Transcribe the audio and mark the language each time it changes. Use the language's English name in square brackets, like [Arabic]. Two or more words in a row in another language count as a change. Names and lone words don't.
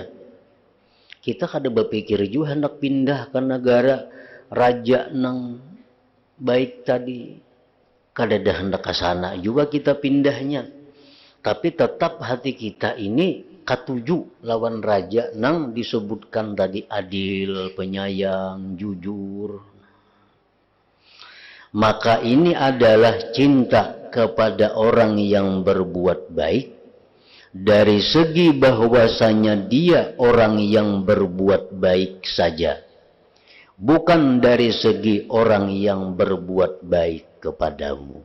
[Banjar] Kita kada berpikir juga hendak pindah ke negara raja nang baik tadi. Kada dah hendak ke sana juga kita pindahnya. Tapi tetap hati kita ini katuju lawan raja nang disebutkan tadi adil, penyayang, jujur. [Indonesian] Maka ini adalah cinta kepada orang yang berbuat baik dari segi bahwasanya dia orang yang berbuat baik saja, bukan dari segi orang yang berbuat baik kepadamu.